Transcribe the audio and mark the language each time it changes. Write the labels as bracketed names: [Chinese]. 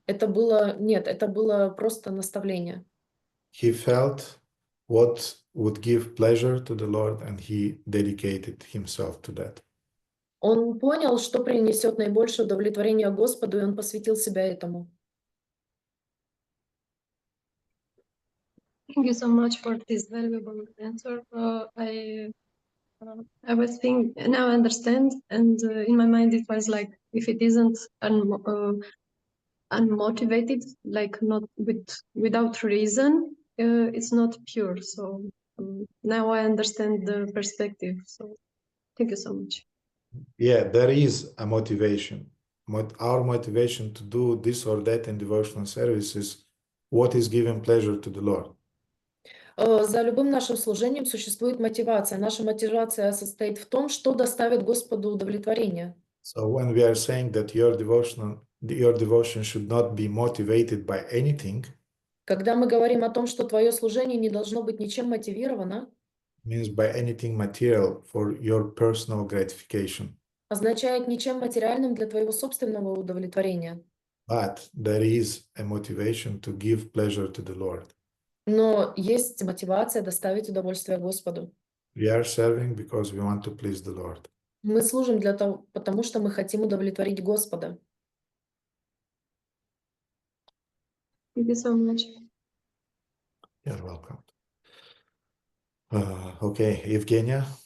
[Russian] Это было просто наставление. [English] He felt what would give pleasure to the Lord and he dedicated himself to that. [Russian] Он понял, что принесет наибольшее удовлетворение Господу, и он посвятил себя этому. [English] Thank you so much for this valuable answer. I was thinking, now I understand, and in my mind it was like, if it isn't unmotivated, like not without reason, it's not pure. So now I understand the perspective. So thank you so much. Yeah, there is a motivation. Our motivation to do this or that in devotional service is what is giving pleasure to the Lord. [Russian] За любым нашим служением существует мотивация. Наша мотивация состоит в том, что доставит Господу удовлетворение. [English] So when we are saying that your devotion should not be motivated by anything, [Russian] Когда мы говорим о том, что твое служение не должно быть ничем мотивировано, [English] means by anything material for your personal gratification. [Russian] означает ничем материальным для твоего собственного удовлетворения. [English] But there is a motivation to give pleasure to the Lord. [Russian] Но есть мотивация доставить удовольствие Господу. [English] We are serving because we want to please the Lord. [Russian] Мы служим для того, потому что мы хотим удовлетворить Господа. [English] Thank you so much. You're welcome. Okay, Evgenia.